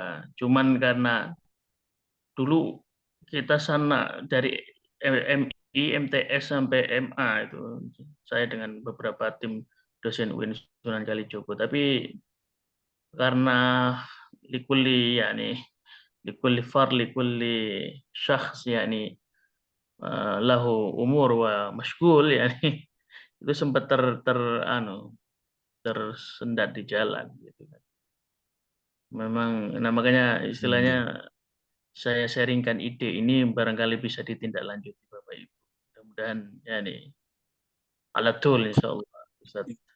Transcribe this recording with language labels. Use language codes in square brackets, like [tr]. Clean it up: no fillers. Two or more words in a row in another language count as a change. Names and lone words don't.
[id] Cuman karena dulu kita sana dari MI, MTS sampai MA itu saya dengan beberapa tim dosen UIN Sunan Kalijogo. Tapi karena [ar] لكل يعني لكل فرد لكل شخص يعني له أمور ومشغول yani [id] itu sempat tersendat di jalan gitu kan. Memang nah makanya Nggih. istilahnya saya sharingkan ide ini barangkali bisa ditindaklanjuti Bapak Ibu. Mudah-mudahan ya nih ala tul insyaallah Ustaz.